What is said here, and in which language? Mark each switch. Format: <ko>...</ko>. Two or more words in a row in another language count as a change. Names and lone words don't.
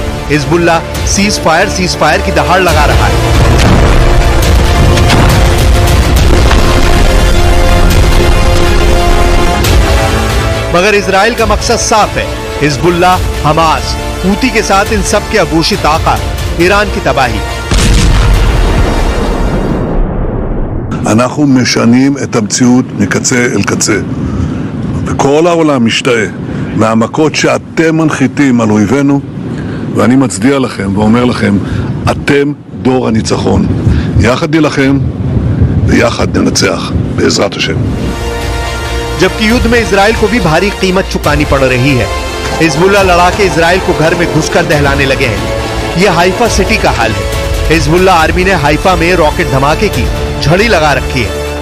<hi>हिजबुल्लाह</hi> <en>cease fire</en> <hi>की दहाड़ लगा रहा है। मगर इजराइल का मकसद साफ है। हिजबुल्लाह, हमास, हूती के साथ इन सब के अघोषित आका ईरान की तबाही।</hi> <he>אנחנו משנים את המציאות מקצה אל קצה. וכל העולם משתאה מהמכות שאתם מנחיתים על אויבינו, ואני מצדיע לכם ואומר לכם, אתם דור הניצחון. יחד נילחם ויחד ננצח בעזרת השם.</he> <hi>जबकि युद्ध में इजराइल को भी भारी कीमत चुकानी पड़ रही है। हिजबुल्लाह लड़ाके इजराइल को घर में घुसकर दहलाने लगे हैं। यह हाइफा सिटी का हाल है। हिजबुल्लाह आर्मी ने हाइफा में रॉकेट धमाके की झड़ी लगा रखी है।</hi>